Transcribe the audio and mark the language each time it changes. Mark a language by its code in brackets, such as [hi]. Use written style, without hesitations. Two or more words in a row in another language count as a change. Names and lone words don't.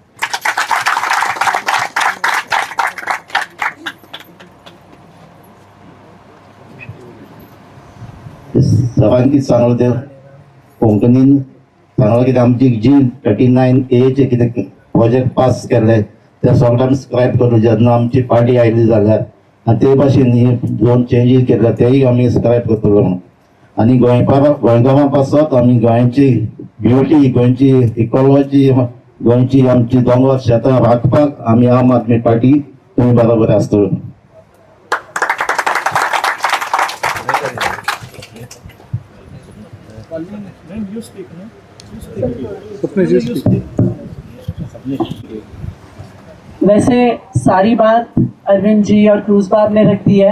[kok] सगळ्यांक कितें सांगलें तें कोंकणीन सांगलें, कितें आमची जी 39A कितें प्रोजेक्ट पास केले ते सगळे आमी स्क्रायब करूं जेन्ना आमची पार्टी आयली जाल्यार. आनी ते भाशेन ही 2 चेंजीस केले तेय आमी स्क्रायब करतलो म्हणून. आनी गोंयकारां पासत आमी गोंयची ब्युटी, गोंयची इकॉलॉजी, गोंयची आमची दोंगर शेतां राखपाक आमी आम आदमी पार्टी तुमी बरोबर आसतलो. [hi] वैसे सारी बात अरविंद जी और क्रूज बाब ने रख दी है.